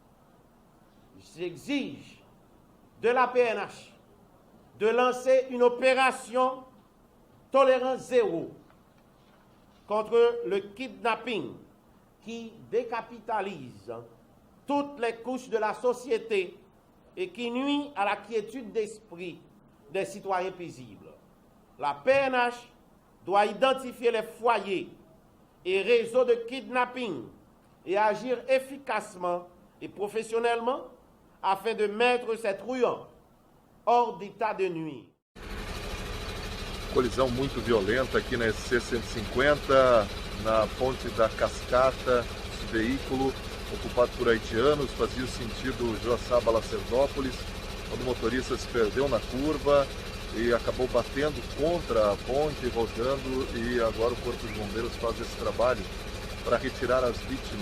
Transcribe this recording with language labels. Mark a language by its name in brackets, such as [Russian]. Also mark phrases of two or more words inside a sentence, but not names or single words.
[French] J'exige de la PNH de lancer une opération tolérance zéro contre le kidnapping qui décapitalise toutes les couches de la société et qui nuit à la quiétude d'esprit des citoyens paisibles. La PNH doit identifier les foyers et réseaux de kidnapping et agir efficacement et professionnellement afin de mettre ces truands hors d'état de nuire. [Portuguese] Colisão muito violenta aqui na SC 150, na ponte da Cascata. Esse veículo ocupado por haitianos fazia o sentido Joaçaba-Lacerdópolis, quando o motorista se perdeu na curva e acabou batendo contra a ponte, voltando, e agora o Corpo de Bombeiros faz esse trabalho para retirar as vítimas.